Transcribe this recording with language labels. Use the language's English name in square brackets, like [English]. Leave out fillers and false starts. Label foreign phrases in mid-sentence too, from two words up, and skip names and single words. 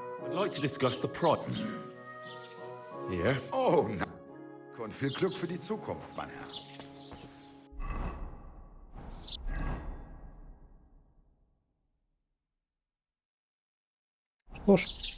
[English] I'd like to discuss the project. Here. Oh, na. [German] Und viel Glück für die Zukunft, mein Herr. [Russian] Что ж.